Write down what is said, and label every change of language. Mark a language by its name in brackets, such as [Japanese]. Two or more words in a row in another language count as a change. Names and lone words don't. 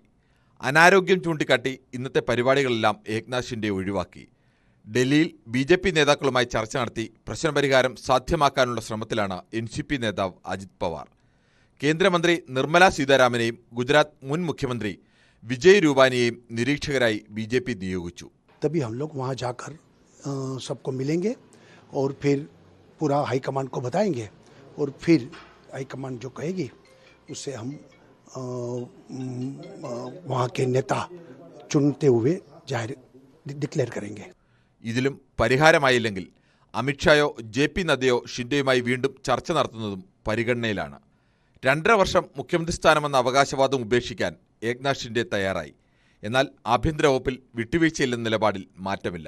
[Malayalam] അനാരോഗ്യം ചൂണ്ടിക്കാട്ടി ഇന്നത്തെ പരിപാടികളെല്ലാം ഏക്നാഥ് ഷിൻഡെ ഒഴിവാക്കി. ഡൽഹിയിൽ BJP നേതാക്കളുമായി ചർച്ച നടത്തി പ്രശ്നപരിഹാരം സാധ്യമാക്കാനുള്ള ശ്രമത്തിലാണ് NCP നേതാവ് അജിത് പവാർ. കേന്ദ്രമന്ത്രി നിർമ്മല സീതാരാമനെയും ഗുജറാത്ത് മുൻ മുഖ്യമന്ത്രി വിജയ് രൂപാനിയെയും നിരീക്ഷകരായി BJP നിയോഗിച്ചു. [Hindi] तभी हम लोग वहाँ जाकर सबको मिलेंगे और फिर पूरा हाईकमांड को बताएंगे और फिर हाईकमांड जो कहेगी उससे हम वहाँ के नेता चुनते हुए जाहिर डिक्लेयर करेंगे. [Malayalam] ഇതിലും പരിഹാരമായില്ലെങ്കിൽ അമിത്ഷായോ JP നദ്ദയോ ഷിൻഡെയുമായി വീണ്ടും ചർച്ച നടത്തുന്നതും പരിഗണനയിലാണ്. 2.5 വർഷം മുഖ്യമന്ത്രി സ്ഥാനമെന്ന അവകാശവാദം ഉപേക്ഷിക്കാൻ ഏക്നാഥ് ഷിൻഡെ തയ്യാറായി. എന്നാൽ ആഭ്യന്തര വകുപ്പിൽ വിട്ടുവീഴ്ചയില്ലെന്ന നിലപാടിൽ മാറ്റമില്ല.